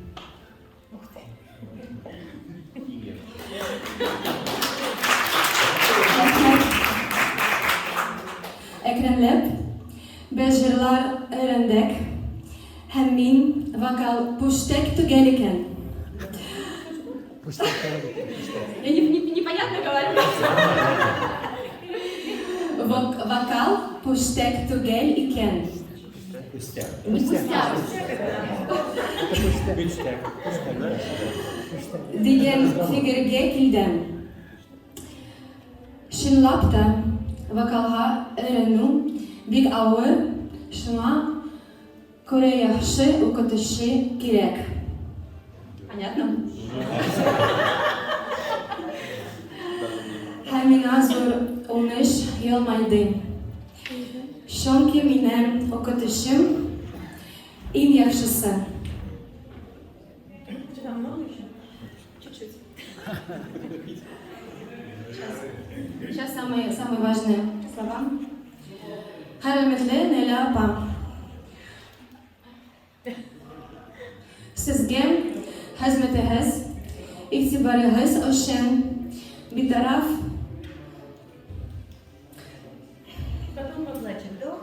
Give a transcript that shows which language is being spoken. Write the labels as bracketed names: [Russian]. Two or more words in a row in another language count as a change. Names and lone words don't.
[Tatar] Әкренләп без җырлар өйрәндек. Һәм мин вокал пуштәк түгел икән. [Russian] Я непонятно говорю. [Tatar] Вокал пуштәк түгел икән. Дигән фикергә килдем. Чынлап та вокалга өйрәнү бик авыр, шуңа күрә яхшы укытучы кирәк. [Russian] Понятно? [Tatar] Һәм миңа зур уңыш елмайды. Чөнки минем укытучым иң яхшысы. [Russian] Сейчас самые важные слова. [Tatar] Хәрәмәтле Нәлә апа. Сезгә хезмәтегез, игътибарыгыз өчен битараф. [Russian] Потом поплачем.